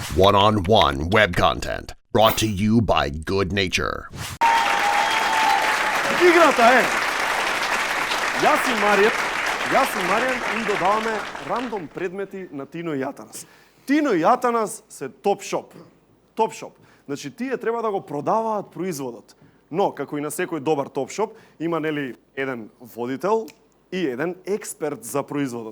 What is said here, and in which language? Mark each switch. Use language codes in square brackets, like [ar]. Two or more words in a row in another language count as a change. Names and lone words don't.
[en] One-on-one web content brought to you by Good Nature. [mk] Играта е. Јас и Маријан им додаваме рандом предмети на Тино и Јатанас. Тино и Јатанас се топ шоп. Топ шоп. Значи тие треба да го продаваат производот. Но како и на секој добар топ шоп има нели еден водител и еден експерт за производот.